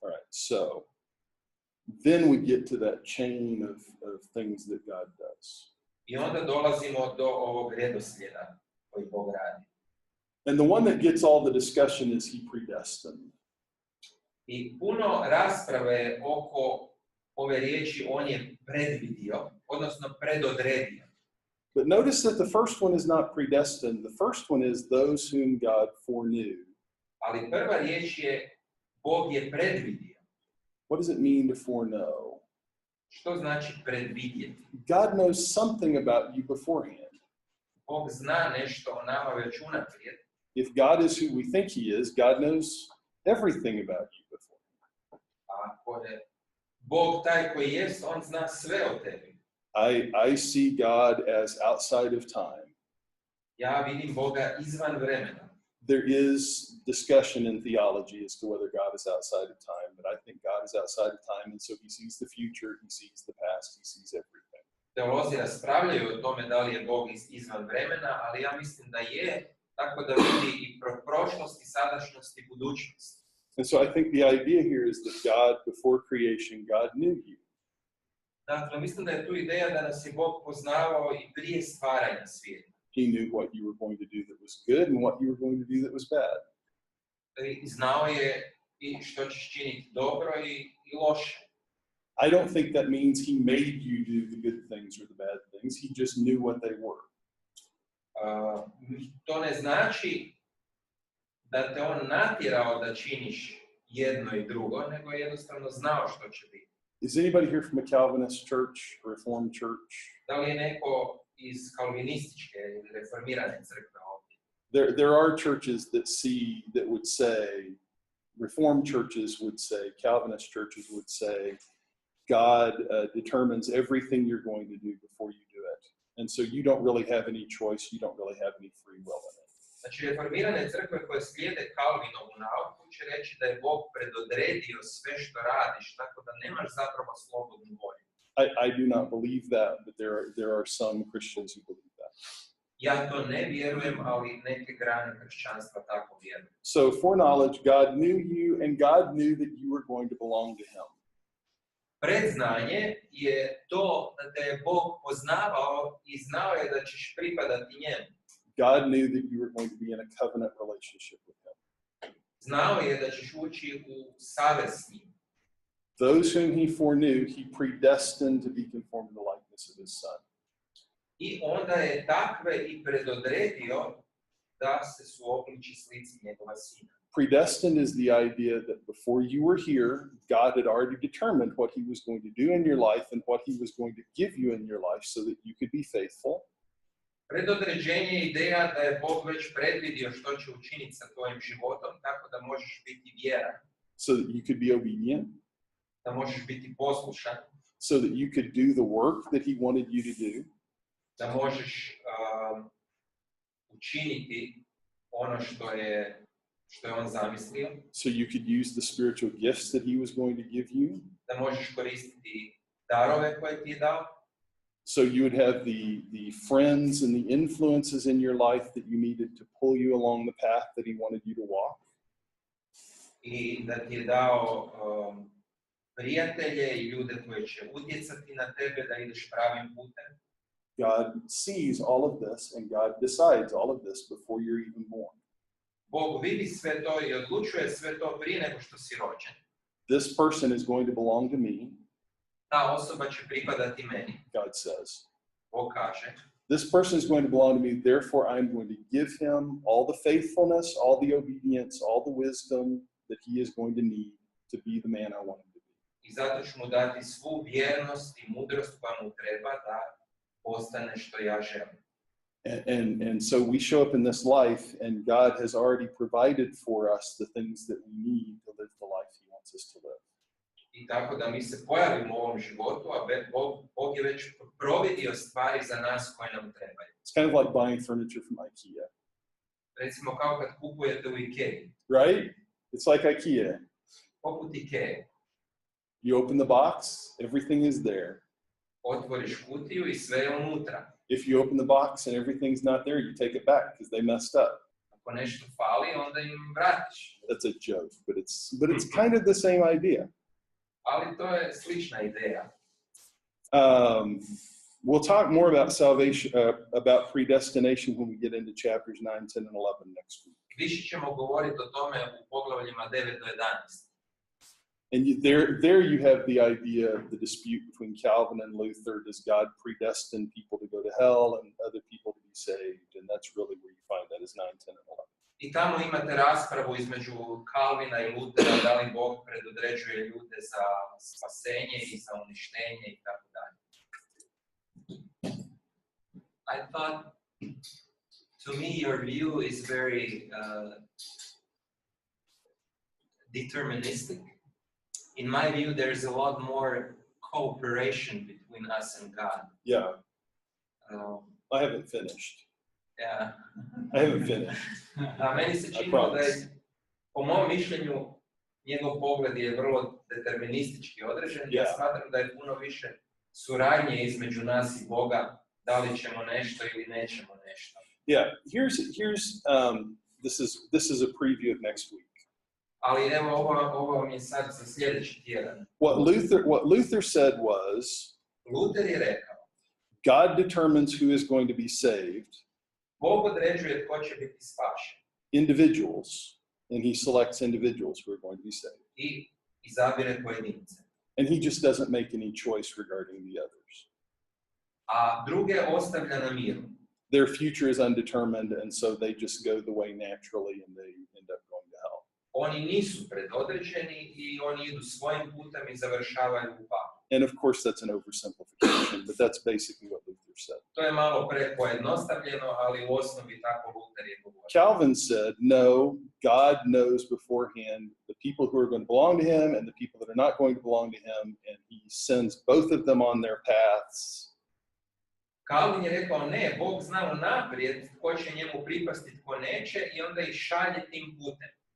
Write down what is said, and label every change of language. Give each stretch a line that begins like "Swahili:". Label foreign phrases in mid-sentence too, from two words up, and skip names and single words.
English: so. Then we get to that chain of things that God does.
Croatian: I onda dolazimo do ovog redoslijeda koji Bog radi.
English: And the one that gets all the discussion is he predestined.
Croatian: I puno rasprave oko ove riječi on je predvidio, odnosno predodredio.
English: But notice that the first one is not predestined. The first one is those whom God foreknew.
Croatian: Ali prva riječ je Bog je predvidio.
English: What does it mean to foreknow?
Croatian: Što znači predvidjeti?
English: God knows something about you beforehand.
Croatian: Bog zna nešto o nama već unaprijed.
English: If God is who we think he is, God knows everything about you beforehand.
Croatian: Ako je Bog taj koji jest, on zna sve o tebi.
English: I see God as outside of time.
Croatian: Ja vidim Boga izvan vremena.
English: There is discussion in theology as to whether God is outside of time, but I think God is outside of time, and so he sees the future, he sees the past, he sees everything.
Croatian: Teolozi raspravljaju o tome da li je Bog izvan vremena, ali ja mislim da je, tako da vidi i prošlost, i sadašnjost, i budućnost.
English: And so I think the idea here is that God, before creation, God knew you.
Croatian: Dakle, mislim da je tu ideja da nas je Bog poznavao i prije stvaranja svijeta.
English: He knew what you were going to do that was good and what you were going to do that was bad.
Croatian: I znao je i što ćeš činiti dobro i loše.
English: I don't think that means he made you do the good things or the bad things. He just knew what they were.
Croatian: To ne znači da te on natjerao da činiš jedno i drugo, nego je jednostavno znao što će biti.
English: Is anybody here from a Calvinist church, a Reformed church?
Croatian: Da li je neko iz kalvinističke ili reformirane crkve ovdje?
English: There are churches that would say, Reformed churches would say, Calvinist churches would say, God determines everything you're going to do before you do it. And so you don't really have any choice, you don't really have any free will in it.
Croatian: Znači, reformirane crkve koje slijede Kalvinovu nauku će reći da je Bog predodredio sve što radiš, tako da nemaš zapravo slobodnu volju.
English: I do not believe that, but there are some Christians who believe that.
Croatian: Ja to ne vjerujem, ali neke grane kršćanstva tako vjeruju.
English: So foreknowledge, God knew you, and God knew that you were going to belong to him.
Croatian: Predznanje je to da te je Bog poznavao i znao je da ćeš pripadati njemu.
English: God knew that you were going to be in a covenant relationship with him.
Croatian: Znao je da ćeš ući u savez s njim.
English: Those whom he foreknew, he predestined to be conformed to the likeness of his son.
Croatian: I onda je takve i predodredio da se suobliči slici njegova sina.
English: Predestined is the idea that before you were here, God had already determined what he was going to do in your life and what he was going to give you in your life so that you could be faithful.
Croatian: Predodređenje je ideja da je Bog već predvidio što će učiniti sa tvojim životom, tako da možeš biti vjeran.
English: So that you could be obedient.
Croatian: Da možeš biti poslušan.
English: So that you could do the work that he wanted you to do.
Croatian: Da možeš učiniti ono što je on zamislio.
English: So you could use the spiritual gifts that he was going to give you.
Croatian: Da možeš koristiti darove koje ti je dao.
English: So you would have the friends and the influences in your life that you needed to pull you along the path that he wanted you to walk.
Croatian: I da ti je dao prijatelje i ljude koji će utjecati na tebe da ideš pravim putem.
English: God sees all of this and God decides all of this before you're even born.
Croatian: Bog vidi sve to i odlučuje sve to prije nego što si rođen.
English: This person is going to belong to me.
Croatian: Ta osoba će pripadati meni.
English: God says.
Croatian: Bog kaže.
English: This person is going to belong to me, therefore I'm going to give him all the faithfulness, all the obedience, all the wisdom that he is going to need to be the man I want him to be.
Croatian: I zato ću mu dati svu vjernost i mudrost koja mu treba da postane što ja želim.
English: And so we show up in this life and God has already provided for us the things that we need to live the life he wants us to live.
Croatian: I tako da mi se pojavimo u ovom životu, a Bog je već providio stvari za nas koje nam trebaju.
English: It's kind of like buying furniture from IKEA.
Croatian: Recimo kao kad kupujete u Ikei.
English: Right? It's like IKEA.
Croatian: Poput Ikea.
English: You open the box, everything is there.
Croatian: Otvoriš kutiju i sve je unutra.
English: If you open the box and everything's not there, you take it back because they messed up.
Croatian: Ako nešto fali, onda im vratiš.
English: That's a joke, but it's kind of the same idea.
Croatian: Ali to je slična ideja.
English: We'll talk more about salvation, about predestination when we get into chapters 9, 10, and 11 next week.
Croatian: Više ćemo govoriti o tome u poglavljima 9 do 11.
English: And there you have the idea of the dispute between Calvin and Luther. Does God predestine people to go to hell and other people to be saved? And that's really where you find that is 9, 10, and 11.
Croatian: I tamo imate raspravu između Kalvina i Lutera, da li Bog predodređuje ljude za spasenje i za uništenje i tako dalje.
English: I thought, to me, your view is very deterministic. In my view, there's a lot more cooperation between us and God. Yeah. I haven't finished. Yeah. I haven't finished.
Croatian: A meni se činilo da je, po mom mišljenju, njegov pogled je vrlo deterministički određen. Ja smatram da je puno više suradnje između nas i Boga, da li ćemo nešto ili nećemo nešto.
English: Yeah, this is a preview of next week.
Croatian: Ali evo, ovo mi je sad za sljedeći tjedan.
English: What Luther said was,
Croatian: Luther je rekao,
English: God determines who is going to be saved.
Croatian: Bog određuje tko će biti spašen.
English: Individuals, and he selects individuals who are going to be saved.
Croatian: I izabire pojedince.
English: And he just doesn't make any choice regarding the others.
Croatian: A druge ostavlja na miru.
English: Their future is undetermined, and so they just go the way naturally, and they end up going to hell.
Croatian: Oni nisu predodređeni i oni idu svojim putem i završavaju u paklu.
English: And of course, that's an oversimplification, but that's basically what Luther said.
Croatian: To je malo prepojednostavljeno, ali u osnovi tako Luther je govorio.
English: Calvin said, no, God knows beforehand the people who are going to belong to him and the people that are not going to belong to him, and he sends both of them on their paths.
Croatian: Calvin je rekao, ne, Bog zna unaprijed tko će njemu pripasti, tko neće, i onda ih šalje tim putem.